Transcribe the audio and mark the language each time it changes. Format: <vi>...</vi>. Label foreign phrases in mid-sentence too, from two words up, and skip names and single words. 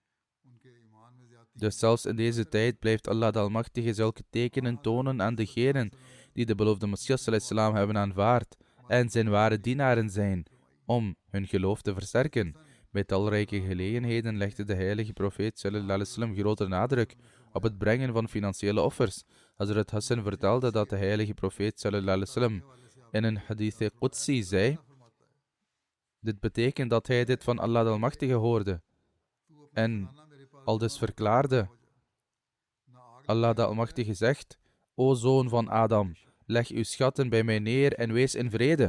<nl>Dus zelfs in deze tijd blijft Allah de Almachtige zulke tekenen tonen aan degenen die de beloofde Messias salam hebben aanvaard en zijn ware dienaren zijn, om hun geloof te versterken. Bij talrijke gelegenheden legde de heilige profeet</nl> <ar>صلى الله عليه وسلم</ar> <nl>grote nadruk op het brengen van financiële offers. Hazrat Hassan vertelde dat de heilige profeet</nl> <ar>صلى الله عليه وسلم</ar> <nl>in een</nl> <ar>حديث قدسي</ar> <nl>zei: dit betekent dat hij dit van Allah de Almachtige hoorde en aldus verklaarde: Allah de Almachtige zegt: O zoon van Adam, leg uw schatten bij mij neer en wees in vrede.</nl>